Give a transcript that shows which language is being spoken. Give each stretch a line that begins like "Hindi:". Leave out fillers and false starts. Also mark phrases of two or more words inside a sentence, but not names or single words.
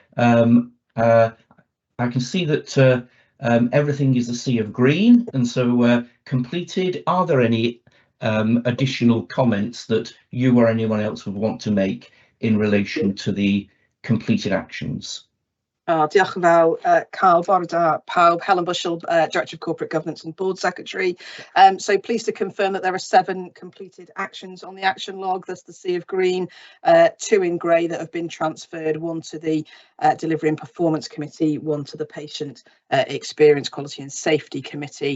English: I can see that everything is a sea of green, and so completed. Are there any additional comments that you or anyone else would want to make in relation to the completed actions?
Welsh: Diolch yn fawr, Carl, bore da pawb.
English: Helen Bushell, Director of Corporate Governance and Board Secretary. So pleased to confirm that there are 7 completed actions on the action log. That's the sea of green, 2 in grey that have been transferred, 1 to the Delivery and Performance Committee, 1 to the Patient Experience, Quality and Safety Committee.